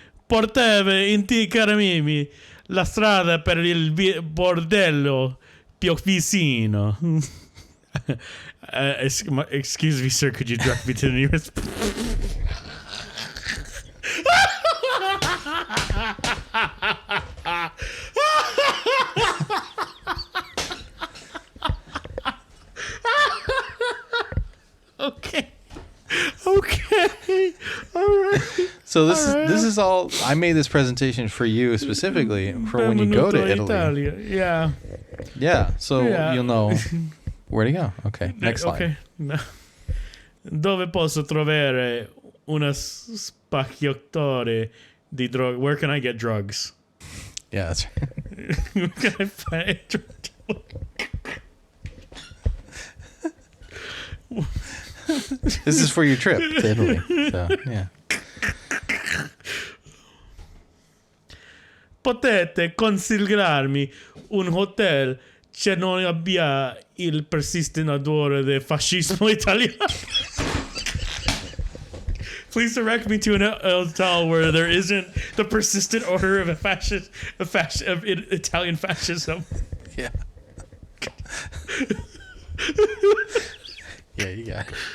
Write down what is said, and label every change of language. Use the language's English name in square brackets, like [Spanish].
[Italian] Porteve indicarmi la strada per il bordello più vicino. [English] Excuse me, sir. Could you direct me to the nearest? Okay. All right. So this is all. I made this presentation for you specifically for when you go to Italy. Italia. Yeah. Yeah. So Yeah. you'll know where to go. Okay. Next slide. Okay. No. [Italian] Dove posso trovare una spacciatore di drug? [English] Where can I get drugs? Yeah, that's right. Where can I find a drug dealer? This is for your trip to Italy. So yeah. [Italian] Potete consigliarmi un hotel che non abbia il persistente odore del fascismo italiano? [English] Please direct me to an hotel where there isn't the persistent odor of Italian fascism. Yeah. Yeah, you got it.